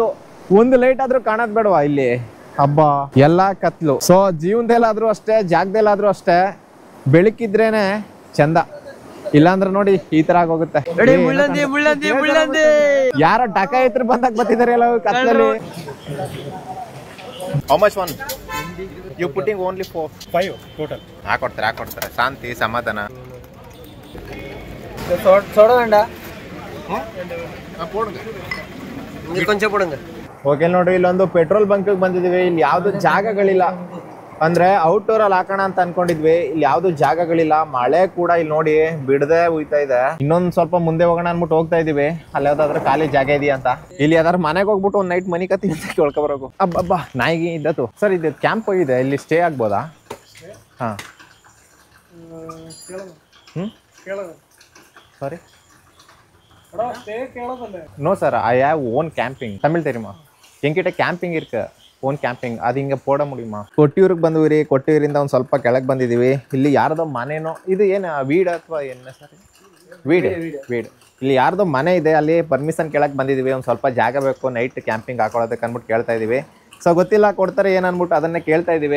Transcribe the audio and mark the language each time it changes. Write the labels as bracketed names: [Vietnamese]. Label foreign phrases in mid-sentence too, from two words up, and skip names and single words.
[Kannada] ಒಂದು ಲೈಟ್ ಆದ್ರೂ ಕಾಣೋದ್ ಬೇಡವಾ ಇಲ್ಲಿ? ಹಬ್ಬ ಎಲ್ಲಾ ಕತ್ಲು. ಸೊ ಜೀವನದಲ್ಲಾದ್ರೂ ಅಷ್ಟೇ, ಜಾಗದಲ್ಲಾದ್ರೂ ಅಷ್ಟೇ, ಬೆಳಕಿದ್ರೇನೆ ಚಂದ. ಇಲ್ಲಾಂದ್ರೆ ನೋಡಿ ಈ ತರ ಆಗೋಗುತ್ತೆ. ಯಾರೋ ಡಕಾಯಿತರು ಬಂದಾಗ ಬರ್ತಿದಾರೆ ಎಲ್ಲ ಕತ್ತಲಲ್ಲಿ. [English] How much one? You putting only 5 total. [Kannada] ಹಾಕೊಡ್ತಾರೆ. ಶಾಂತಿ ಸಮಾಧಾನ. ಓಕೆ ನೋಡ್ರಿ, ಇಲ್ಲೊಂದು [English] petrol bunk [Kannada] ಬಂದಿದೀವಿ. ಇಲ್ಲಿ ಯಾವ್ದು ಜಾಗಗಳಿಲ್ಲ, ಅಂದ್ರೆ ಔಟ್ಡೋರ್ ಅಲ್ಲಿ ಹಾಕೋಣ ಅಂತ ಅನ್ಕೊಂಡಿದ್ವಿ. ಇಲ್ಲಿ ಯಾವ್ದು ಜಾಗಗಳಿಲ್ಲ, ಮಳೆ ಕೂಡ ಇಲ್ಲಿ ನೋಡಿ ಬಿಡದೆ ಉಯ್ತಾ ಇದೆ. ಇನ್ನೊಂದ್ ಸ್ವಲ್ಪ ಮುಂದೆ ಹೋಗೋಣ ಅನ್ಬಿಟ್ಟು ಹೋಗ್ತಾ ಇದೀವಿ. ಅಲ್ಲಿ ಯಾವ್ದಾದ್ರು ಖಾಲಿ ಜಾಗ ಇದೆಯಾ ಅಂತ. ಇಲ್ಲಿ ಯಾವ್ದಾದ್ರು ಮನೆಗೆ ಹೋಗ್ಬಿಟ್ಟು ಒಂದ್ ನೈಟ್ ಮನಿ ಕತ್ತಿ ಅಂತ ಕೇಳ್ಕೊಬರೋಕು. ಹಬ್ಬ ನಾಯಿಗೆ ಇದ್ದತ್ತು. ಸರ್, ಇದು ಕ್ಯಾಂಪ್ ಇದೆ, ಇಲ್ಲಿ ಸ್ಟೇ ಆಗ್ಬೋದಾ? [English] Ha sorry no sir, I have own camping. [Tamil] தமிழ் தெரியுமா? என்கிட்ட கேம்பிங் இருக்கு, [English] own camping. [Kannada] ಅದು ಹಿಂಗೆ [Tamil] போட முடியுமா? [Kannada] ಕೊಟ್ಟಿಯೂರಿಗೆ ಬಂದಿವಿ. ಕೊಟ್ಟಿಯೂರಿಂದ ಒಂದು ಸ್ವಲ್ಪ ಕೆಳಗೆ ಬಂದಿದ್ದೀವಿ. ಇಲ್ಲಿ ಯಾರ್ದೋ ಮನೆನೋ, ಇದು ಏನು ವೀಡ್ ಅಥವಾ ಏನು ಸರ್? ವೀಡ್. ಇಲ್ಲಿ ಯಾರ್ದೋ ಮನೆ ಇದೆ, ಅಲ್ಲಿ ಪರ್ಮಿಷನ್ ಕೆಳಗೆ ಬಂದಿದ್ದೀವಿ. ಒಂದು ಸ್ವಲ್ಪ ಜಾಗ ಬೇಕು [English] night camping [Kannada] ಹಾಕೊಳ್ಳೋದಕ್ಕೆ ಅಂದ್ಬಿಟ್ಟು ಕೇಳ್ತಾ ಇದ್ದೀವಿ. ಸೊ ಗೊತ್ತಿಲ್ಲ ಕೊಡ್ತಾರೆ ಏನು ಅಂದ್ಬಿಟ್ಟು ಅದನ್ನೇ ಕೇಳ್ತಾ ಇದ್ದೀವಿ.